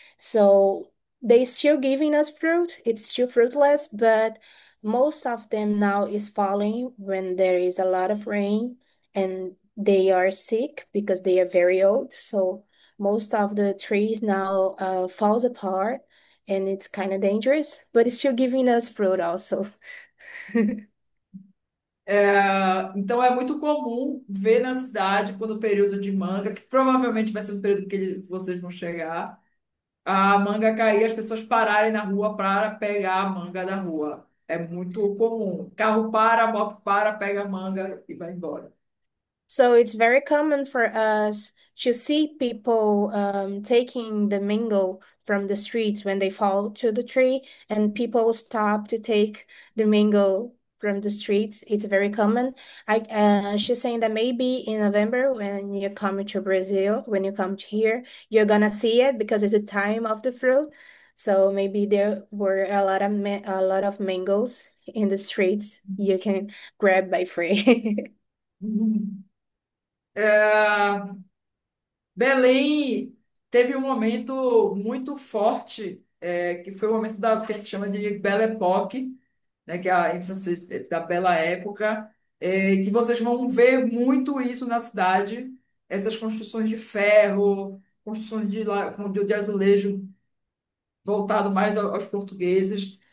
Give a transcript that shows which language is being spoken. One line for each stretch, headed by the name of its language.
English: So they still giving us fruit. It's still fruitless, but most of them now is falling when there is a lot of rain and they are sick because they are very old. So most of the trees now falls apart and it's kind of dangerous, but it's still giving us fruit also.
Portuguese: Então é muito comum ver na cidade, quando o período de manga, que provavelmente vai ser o período que vocês vão chegar, a manga cair, as pessoas pararem na rua para pegar a manga da rua. É muito comum. Carro para, a moto para, pega a manga e vai embora.
English: So it's very common for us to see people taking the mango from the streets when they fall to the tree, and people stop to take the mango from the streets. It's very common. She's saying that maybe in November when you come to Brazil, when you come to here, you're gonna see it because it's the time of the fruit. So maybe there were a lot of mangoes in the streets you can grab by free.
Portuguese: É, Belém teve um momento muito forte, que foi o momento que a gente chama de Belle Époque, né, que é a infância da Bela Época, que vocês vão ver muito isso na cidade, essas construções de ferro, construções de azulejo voltado mais aos portugueses.